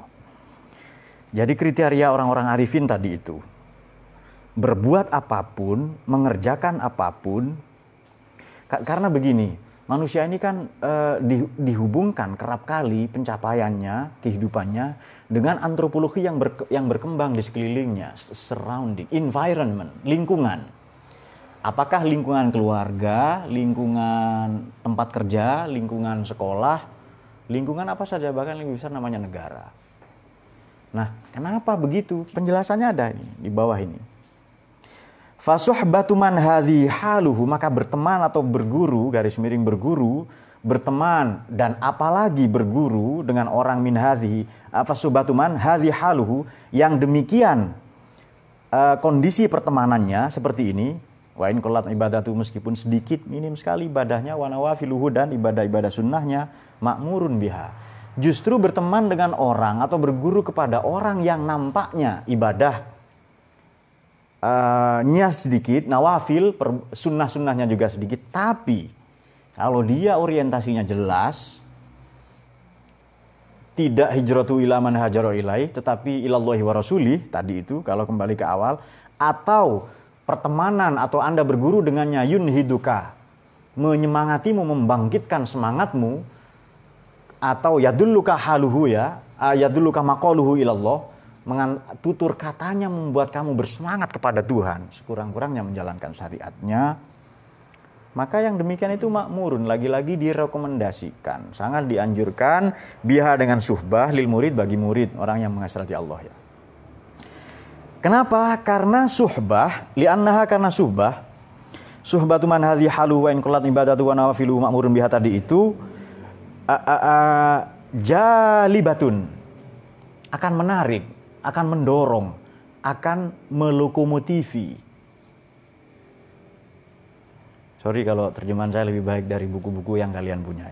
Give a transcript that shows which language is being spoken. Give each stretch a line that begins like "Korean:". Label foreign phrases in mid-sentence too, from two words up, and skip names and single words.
Indonesian: Jadi kriteria orang-orang arifin tadi itu, berbuat apapun, mengerjakan apapun, karena begini, manusia ini kan dihubungkan kerap kali pencapaiannya, kehidupannya dengan antropologi yang berkembang di sekelilingnya,
English: surrounding, environment,
Indonesian: lingkungan. Apakah lingkungan keluarga, lingkungan tempat kerja, lingkungan sekolah, lingkungan apa saja, bahkan lebih besar namanya negara. Nah, kenapa begitu? Penjelasannya ada ini di bawah ini.
Arabic: فصحبة من هذا حاله,
Indonesian: maka berteman atau berguru, garis miring berguru, berteman dan apalagi berguru dengan orang
Arabic: من هذا، فصحبة من هذا حاله,
Indonesian: yang demikian kondisi pertemanannya seperti ini.
Arabic: وإن قلت عبادته,
Indonesian: meskipun sedikit, minim sekali ibadahnya,
Arabic: ونوافله,
Indonesian: dan ibadah-ibadah sunnahnya,
Arabic: معمور بها.
Indonesian: Justru berteman dengan orang atau berguru kepada orang yang nampaknya ibadah nya sedikit, nawafil, sunnah-sunnahnya juga sedikit, tapi kalau dia orientasinya jelas, tidak
Arabic: هجرته إلى ما هاجر إليه,
Indonesian: tetapi
Arabic: إلى الله ورسوله,
Indonesian: tadi itu kalau kembali ke awal, atau pertemanan atau Anda berguru dengannya yunhiduka, menyemangatimu, membangkitkan semangatmu, atau
Arabic: يدلك حاله
Indonesian: ya,
Arabic: يدلك مقاله إلى الله,
Indonesian: tutur katanya membuat kamu bersemangat kepada Tuhan, sekurang-kurangnya menjalankan syariatnya, maka yang demikian itu makmurun, lagi-lagi direkomendasikan, sangat dianjurkan, biha dengan
Arabic: صحبة للمريد,
Indonesian: bagi murid, orang yang menghasrati Allah ya. Kenapa? Karena
Arabic: صحبة، لأنها,
Indonesian: karena
Arabic: صحبة من هذا حاله وإن قلت عبادته ونوافله معمور بها
Indonesian: tadi itu jalibatun, akan menarik, akan mendorong, akan melokomotifi. Sorry kalau terjemahan saya lebih baik dari buku-buku yang kalian punya.